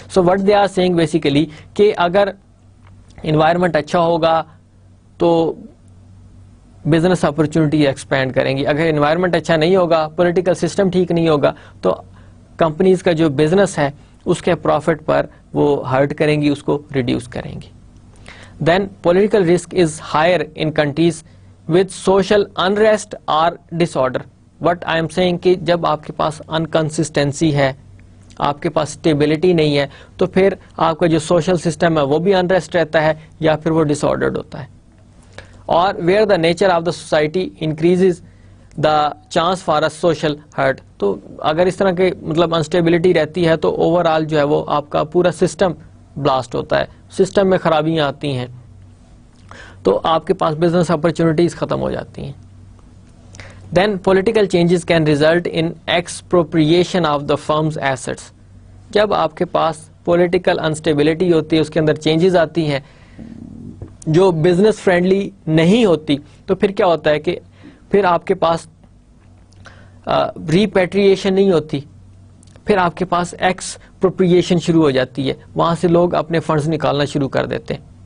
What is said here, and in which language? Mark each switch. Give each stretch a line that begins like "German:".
English: so what they are seeing basically
Urdu: کہ اگر environment اچھا ہوگا تو بزنس اپرچونٹی ایکسپینڈ کریں گی, اگر انوائرمنٹ اچھا نہیں ہوگا, پولیٹیکل سسٹم ٹھیک نہیں ہوگا تو کمپنیز کا جو بزنس ہے اس کے پروفٹ پر وہ ہرٹ کریں گی, اس کو ریڈیوس کریں گی.
English: then political risk is higher in countries with social unrest or disorder. What I am saying
Urdu: کہ جب آپ کے پاس انکنسسٹنسی ہے, آپ کے پاس اسٹیبلٹی نہیں ہے, تو پھر آپ کا جو سوشل سسٹم ہے وہ بھی انریسٹ رہتا ہے یا پھر وہ ڈس آرڈرڈ ہوتا ہے.
English: اور where the nature of the society increases the chance for a social hurt.
Urdu: تو اگر اس طرح کے مطلب انسٹیبلٹی رہتی ہے تو اوور آل جو ہے وہ آپ کا پورا سسٹم بلاسٹ ہوتا ہے, سسٹم میں خرابیاں آتی ہیں, تو آپ کے پاس بزنس اپرچونیٹیز ختم ہو جاتی ہیں.
English: Then political changes can result in expropriation of the firm's assets.
Urdu: جب آپ کے پاس پولیٹیکل انسٹیبلٹی ہوتی ہے, اس کے اندر چینجز آتی ہیں جو بزنس فرینڈلی نہیں ہوتی, تو پھر کیا ہوتا ہے کہ پھر آپ کے پاس ریپیٹریشن نہیں ہوتی, پھر آپ کے پاس ایکسپروپریشن شروع ہو جاتی ہے, وہاں سے لوگ اپنے فنڈز نکالنا شروع کر دیتے ہیں.